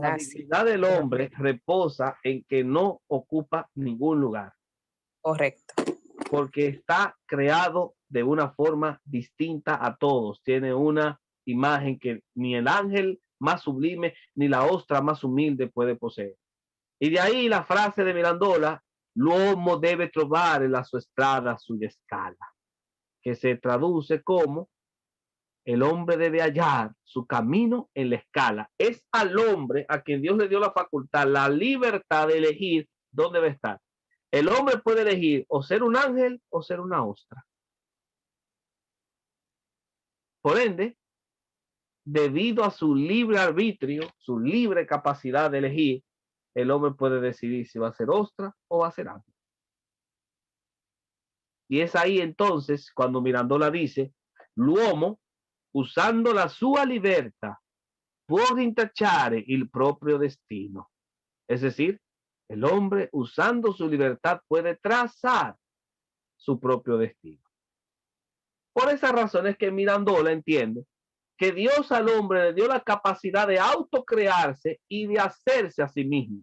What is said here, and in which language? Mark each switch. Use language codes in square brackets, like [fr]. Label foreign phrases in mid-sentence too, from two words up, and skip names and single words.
[es] La dignidad del hombre reposa en que no ocupa ningún lugar. Correcto. Porque está creado de una forma distinta a todos. Tiene una imagen que ni el ángel más sublime ni la ostra más humilde puede poseer. Y de ahí la frase de Mirandola, [it] l'uomo debe trovare la sua strada sulla scala, [es] que se traduce como el hombre debe hallar su camino en la escala. Es al hombre a quien Dios le dio la facultad, la libertad de elegir dónde debe estar. El hombre puede elegir o ser un ángel o ser una ostra. Por ende, debido a su libre arbitrio, su libre capacidad de elegir, el hombre puede decidir si va a ser ostra o va a ser ángel. Y es ahí entonces cuando Mirandola dice, [it] l'uomo, usando la sua libertà, può rintracciare il proprio destino. [es] Es decir, el hombre usando su libertad puede trazar su propio destino. Por esa razón es que Mirandola entiende que Dios al hombre le dio la capacidad de autocrearse y de hacerse a sí mismo.